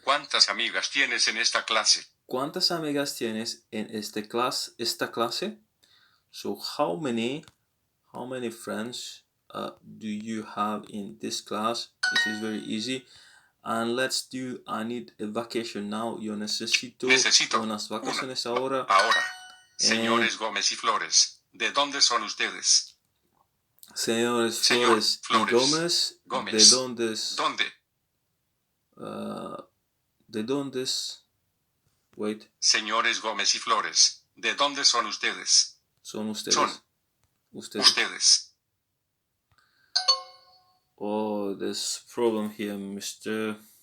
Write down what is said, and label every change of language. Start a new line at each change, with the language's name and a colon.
Spanish: ¿Cuántas amigas tienes en esta clase? ¿Cuántas amigas tienes en esta clase?
English: So how many friends do you have in this class? This is very easy. And let's do, I need a vacation now.
Spanish: Yo necesito unas vacaciones ahora. Señores Gómez y Flores, ¿de dónde son ustedes? Señores Flores y Gómez, ¿Dónde? ¿De dónde?
English: Wait.
Spanish: Señores Gómez y Flores, ¿de dónde son ustedes? Son ustedes. Son ustedes.
English: Oh, there's a problem here, Mr.